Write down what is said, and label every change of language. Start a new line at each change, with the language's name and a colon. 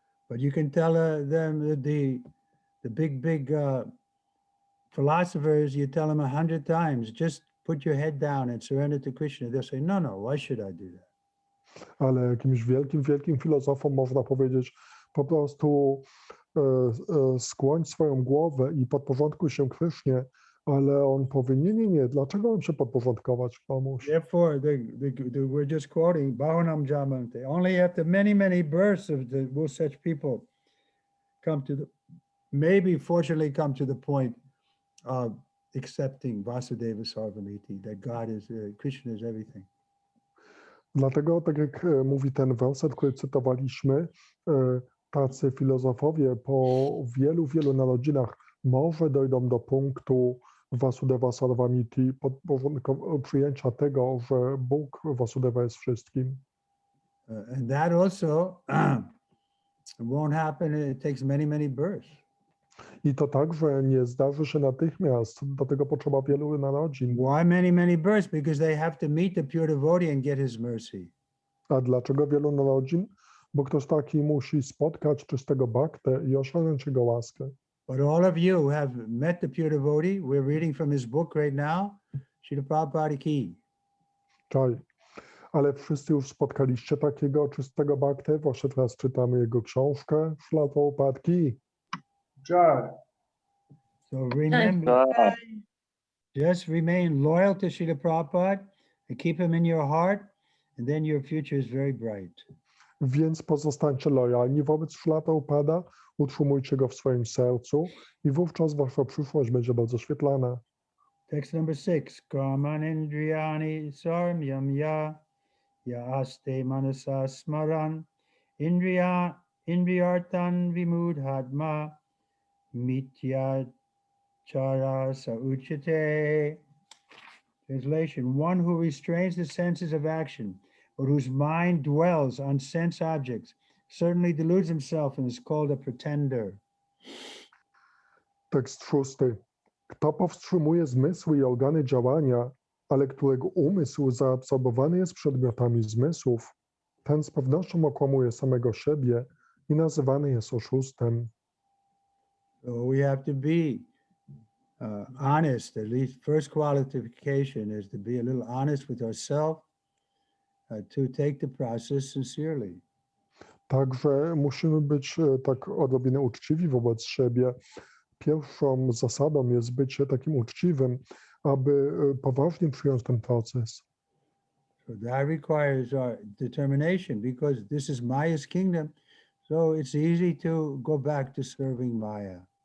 English: But you can tell them the big philosophers, you tell them 100 times, just put your head down and surrender to Krishna. They'll say, no, why should I do that?
Polish: Ale jakimś wielkim filozofom można powiedzieć, po prostu skłoń swoją głowę i podporządkuj się Krysznie, ale on powie, nie, dlaczego mam się podporządkować komuś?
English: Therefore, we're just quoting Bhavanam Jamante. Only after many births will such people come to maybe fortunately come to the point of accepting Vasudeva Sarvamiti, that God is, Krishna is everything.
Polish: Dlatego, tak jak mówi ten werset, który cytowaliśmy, tacy filozofowie po wielu narodzinach może dojdą do punktu Vasudeva Sarvamiti, przyjęcia tego, że Bóg Vasudeva jest wszystkim.
English: And that also won't happen. It takes many births.
Polish: I to także nie zdarzy się natychmiast. Do tego potrzeba wielu narodzin.
English: Why many births? Because they have to meet the pure devotee and get his mercy.
Polish: A dlaczego wielu narodzin? Bo ktoś taki musi spotkać czystego bhaktę i osiągnąć jego łaskę.
English: But all of you have met the pure devotee. We're reading from his book right now, Srila Prabhupada Ki. Czaj.
Polish: Ale wszyscy już spotkaliście takiego czystego bhaktę. Właśnie teraz czytamy jego książkę, Srila Prabhupada Ki. Jai.
English: So remember, just remain loyal to Srila Prabhupada and keep him in your heart, and then your future is very bright.
Polish: Więc pozostańcie lojalni wobec Srila Prabhupada, utrzymujcie go w swoim sercu i wówczas wasza przyszłość będzie bardzo świetlana.
English: Text number 6.
Sanskrit: Kamanindriyani sarmyam ya aste manasa smaran indriyartan vimudhatma mitya chara sauchite.
English: Translation: one who restrains the senses of action, but whose mind dwells on sense objects, certainly deludes himself and is called a pretender.
Polish: Tekst 6. Kto powstrzymuje zmysły i organy działania, ale którego umysł zaabsorbowany jest przedmiotami zmysłów, ten z pewnością okłamuje samego siebie i nazywany jest oszustem.
English: So we have to be honest. At least first qualification is to be a little honest with ourselves, to take the process sincerely.
Polish: Także musimy być tak odrobinę uczciwi wobec siebie. Pierwszą zasadą jest bycie takim uczciwym, aby poważnie przyjąć ten proces.
English: So that requires our determination, because this is Maya's kingdom, so it's easy to go back to serving Maya.